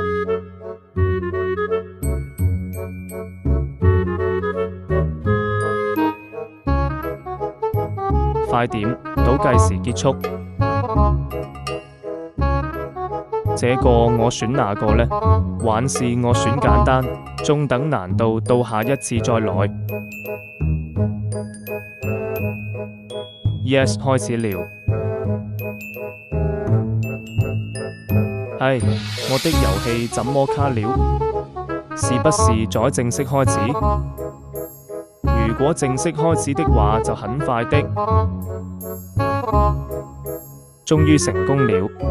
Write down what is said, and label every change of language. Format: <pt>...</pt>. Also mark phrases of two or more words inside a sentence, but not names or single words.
<zh>快點，倒計時結束。這個我選哪個呢？還是我選簡單、中等難度，到下一次再來。Yes，開始了。唉，我的遊戲怎麼卡了？是不是在正式開始？如果正式開始的話，就很快的。終於成功了。</zh>